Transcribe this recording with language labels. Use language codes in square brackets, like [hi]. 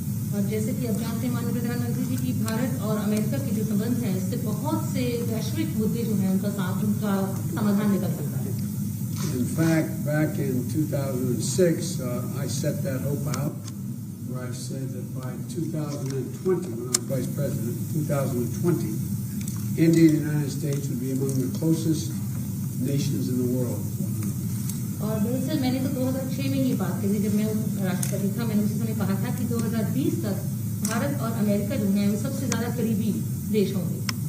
[hi] और जैसे कि आप जानते हैं माननीय प्रधानमंत्री जी की भारत और अमेरिका के जो संबंध हैं इससे बहुत से वैश्विक मुद्दे जो हैं उनका समाधान निकल सकता है. [en] In fact, back in 2006, I set that hope out, where I said that by 2020, when I was Vice President, 2020, India and the United States would be among the closest nations in the world. [hi] और दरअसल मैंने तो 2006 में ये बात कही जब मैं राष्ट्रपति था. मैंने उस समय कहा था कि 2020 तक भारत और अमेरिका जो हैं वो सबसे ज़्यादा करीबी देश होंगे.